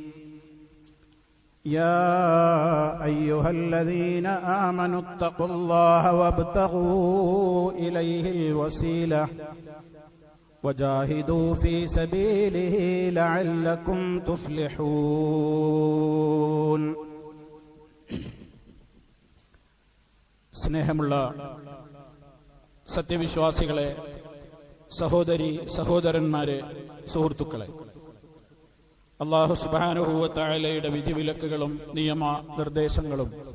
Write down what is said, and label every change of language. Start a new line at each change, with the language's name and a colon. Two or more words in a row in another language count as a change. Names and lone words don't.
Arabic: يا أيها الذين آمنوا اتقوا الله وابتغوا إليه الوسيلة وجاهدوا في سبيله لعلكم تفلحون.
Malayalam: സ്നേഹമുള്ള സത്യവിശ്വാസികളെ, സഹോദരി സഹോദരന്മാരെ, സുഹൃത്തുക്കളെ,
Arabic: الله سبحانه وتعالى
Malayalam: വിധിവിലക്കുകളും നിയമ നിർദ്ദേശങ്ങളും